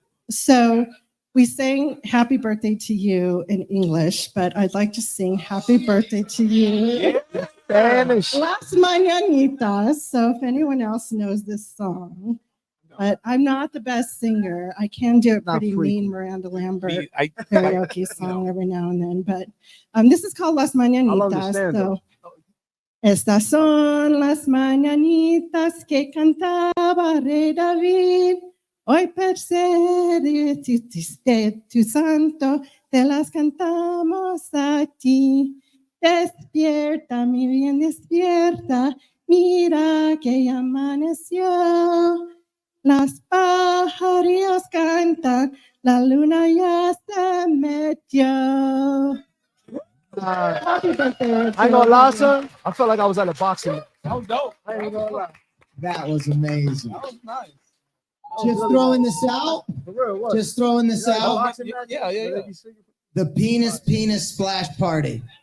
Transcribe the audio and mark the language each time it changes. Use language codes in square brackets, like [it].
[en] So we sang happy birthday to you in English, but I'd like to sing happy birthday to you in Spanish. Las Mañanitas. So if anyone else knows this song, but I'm not the best singer. I can do a pretty mean Miranda Lambert karaoke song every now and then, but this is called Las Mañanitas. [es] So, estas son las mañanitas que cantaba Rey David. Hoy per ser tu santo, te las cantamos a ti. Despierta, mi bien, despierta. Mira que ya amaneció. Las pajarillos cantan, la luna ya se metió. [en] Happy birthday. I ain't gonna lie, son. I felt like I was at a boxing match. That was dope. I ain't gonna lie. That was amazing. That was nice. Just throwing this out. Just throwing this out. Yeah. The penis splash party.